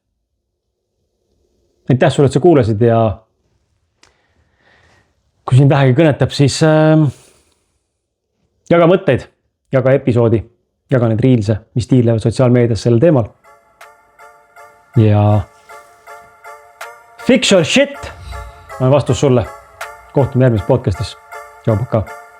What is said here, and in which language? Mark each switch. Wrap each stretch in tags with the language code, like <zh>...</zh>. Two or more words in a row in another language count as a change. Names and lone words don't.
<et>Aitäh sulle, et sa kuulasid ja kui sind vähegi kõnetab, siis jaga mõtteid, jaga episoodi, jaga need reelse, mis tiirlevad sotsiaalmeedias sellel teemal. Ja</et> <en>fix your shit</en> <et>on vastus sulle. Kohtume järgmises podcastis. Tšau, paka.</et>